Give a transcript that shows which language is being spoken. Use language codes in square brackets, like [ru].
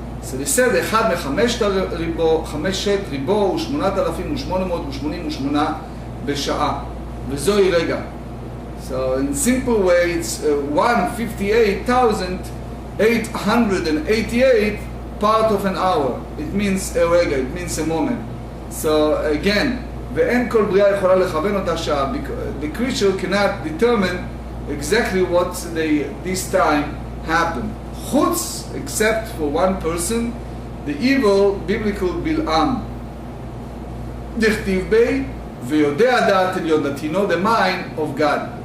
[en] So they said, [he] אחד מחמשת ריבו הוא 8,888 בשעה, וזוהי רגע. [en] So in simple way, it's 158,888 part of an hour. It means a רגע, it means a moment. So again, [he] ואין כל בריאה יכולה לכוון אותה שעה. [en] The creature cannot determine exactly what this time happened. חוץ, except for one person, the evil biblical בלעם. [he] דכתיב בי, ויודע דעת עליון, [en] that he know the mind of God.